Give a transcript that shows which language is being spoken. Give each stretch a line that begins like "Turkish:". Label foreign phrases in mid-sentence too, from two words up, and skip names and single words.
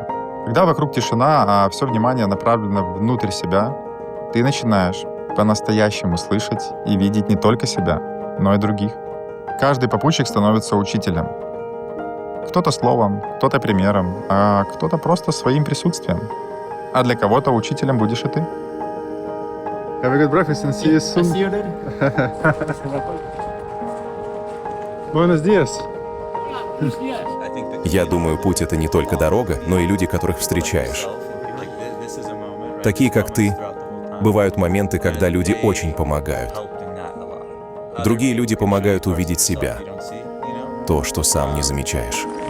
Russian: Когда вокруг тишина, а все внимание направлено внутрь себя, ты начинаешь по-настоящему слышать и видеть не только себя, но и других. Каждый попутчик становится учителем. Кто-то словом, кто-то примером, а кто-то просто своим присутствием. А для кого-то учителем будешь и ты.
English: Have a good breakfast and see you soon. See you later.
Spanish: Buenos días.
Russian: Я думаю, путь — это не только дорога, но и люди, которых встречаешь. Такие, как ты, бывают моменты, когда люди очень помогают. Другие люди помогают увидеть себя, то, что сам не замечаешь.